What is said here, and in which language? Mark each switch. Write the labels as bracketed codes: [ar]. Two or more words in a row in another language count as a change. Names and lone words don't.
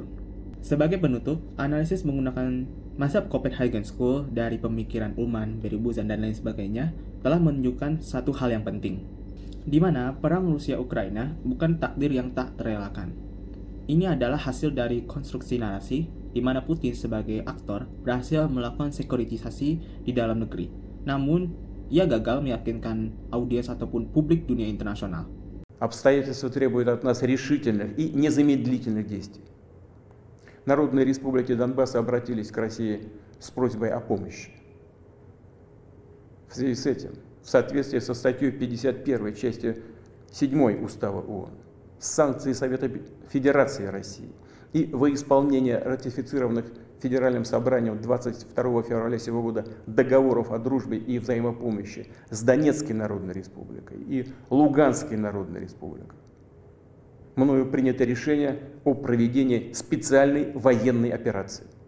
[id] Sebagai penutup, analisis menggunakan mazhab Copenhagen School dari pemikiran Ullman, Barry Buzan, dan lain sebagainya telah menunjukkan satu hal yang penting, di mana perang Rusia-Ukraina bukan takdir yang tak terelakkan. Ini adalah hasil dari konstruksi narasi, di mana Putin sebagai aktor berhasil melakukan sekuritisasi di dalam negeri. Namun, ia gagal meyakinkan audiens ataupun publik dunia internasional. [ru] Обстоятельства требуют от нас решительных и незамедлительных действий. Народные республики Донбасса обратились к России с просьбой о помощи. В связи с этим, в соответствии со статьей 51 части 7 Устава ООН, санкции Совета Федерации России и во исполнение ратифицированных Федеральным собранием 22 февраля сего года договоров о дружбе и взаимопомощи с Донецкой Народной Республикой и Луганской Народной Республикой мною принято решение о проведении специальной военной операции.